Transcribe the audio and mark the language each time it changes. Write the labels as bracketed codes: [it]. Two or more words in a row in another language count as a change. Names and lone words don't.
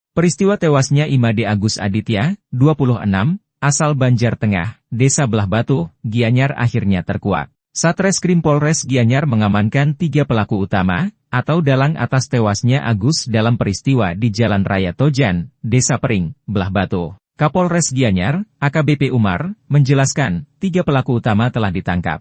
[id] Peristiwa tewasnya Imade Agus Aditya, 26, asal Banjar Tengah, Desa Belah Batu, Gianyar akhirnya terkuak. Satreskrim Polres Gianyar mengamankan 3 pelaku utama, atau dalang atas tewasnya Agus dalam peristiwa di Jalan Raya Tojan, Desa Pering, Belah Batu. Kapolres Gianyar, AKBP Umar, menjelaskan, 3 pelaku utama telah ditangkap.